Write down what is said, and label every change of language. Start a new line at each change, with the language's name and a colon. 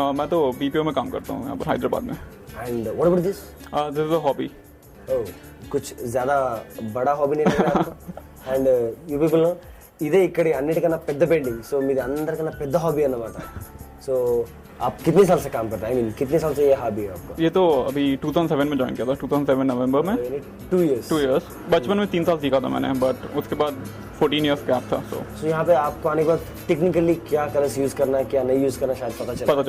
Hindi: मैं तो BPO में काम करता हूँ यहाँ पर हैदराबाद में.
English: And what about this? This is a hobby.
Hindi: ओह, कुछ ज़्यादा बड़ा हॉबी नहीं है आपको?
English: and you people know
Telugu: ఇదే ఇక్కడ అన్నిటికన్నా పెద్ద పెయింటింగ్. సో మీది అందరికన్నా పెద్ద హాబీ అన్నమాట.
Hindi: సో आप कितने साल से काम करते हैं?
English: I mean,
Hindi: कितने साल से ये हॉबी है आपको? ये तो अभी 2007 में ज्वाइन किया था, 2007 नवंबर में.
English: 2 years.
Hindi: बचपन में 3 साल सीखा था मैंने, बट उसके बाद 14 years गैप था.
English: So
Hindi: यहाँ पे आपको आने के बाद टेक्निकली क्या कलर्स यूज करना है, क्या नहीं यूज करना, शायद पता